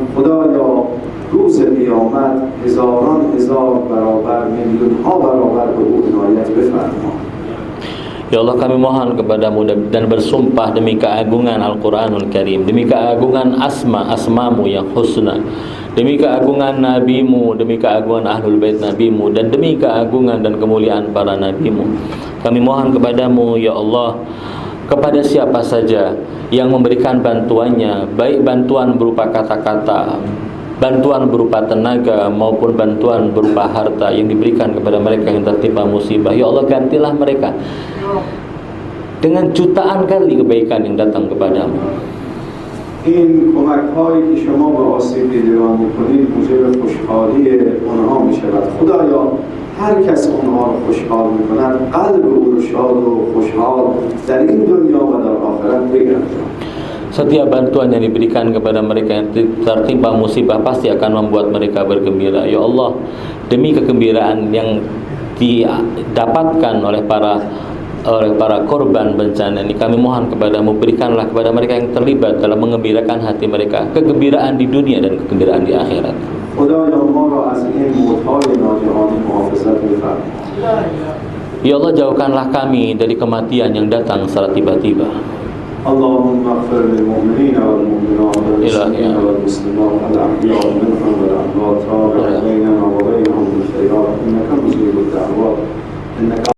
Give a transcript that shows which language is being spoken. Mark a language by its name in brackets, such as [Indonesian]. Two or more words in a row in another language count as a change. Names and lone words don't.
[Persian] خدایا روز قیامت هزاران هزار برابر، میلیون ها برابر به او عنایت بفرما. [Indonesian] Ya Allah, kami mohon kepadamu dan bersumpah demi keagungan Al-Quranul Karim, demi keagungan asma-mu yang husna, demi keagungan nabimu, demi keagungan Ahlul Bait nabimu, dan demi keagungan dan kemuliaan para nabimu. Kami mohon kepadamu ya Allah, kepada siapa saja yang memberikan bantuannya, baik bantuan berupa kata-kata, bantuan berupa tenaga, maupun bantuan berupa harta yang diberikan kepada mereka yang tertimpa musibah, ya Allah, gantilah mereka dengan jutaan kali kebaikan yang datang kepadamu. [Persian] این کمک‌هایی که شما به آسیب دیدگان می‌کنید موجب خوشحالی آنها می‌شود. خدایا هر کس آنها را خوشحال می‌کند قلب او را شاد و خوشحال در این دنیا و در آخرت بگردان. [Indonesian] Setiap bantuan yang diberikan kepada mereka yang tertimpa musibah pasti akan membuat mereka bergembira. Ya Allah, demi kegembiraan yang didapatkan oleh para oleh para korban bencana ini, kami mohon kepadamu, berikanlah kepada mereka yang terlibat dalam mengembirakan hati mereka kegembiraan di dunia dan kegembiraan di akhirat. [Persian] خدایا ما را از این موت‌های ناگهانی محافظت بفرما. [Indonesian] Ya Allah, jauhkanlah kami dari kematian yang datang secara tiba-tiba. [Arabic] اللهم اغفر للمؤمنين والمؤمنات والمسلمين والمسلمات الأحياء منهم والأموات، تابع بيننا وبينهم بالخيرات إنك مجيب الدعوات إنك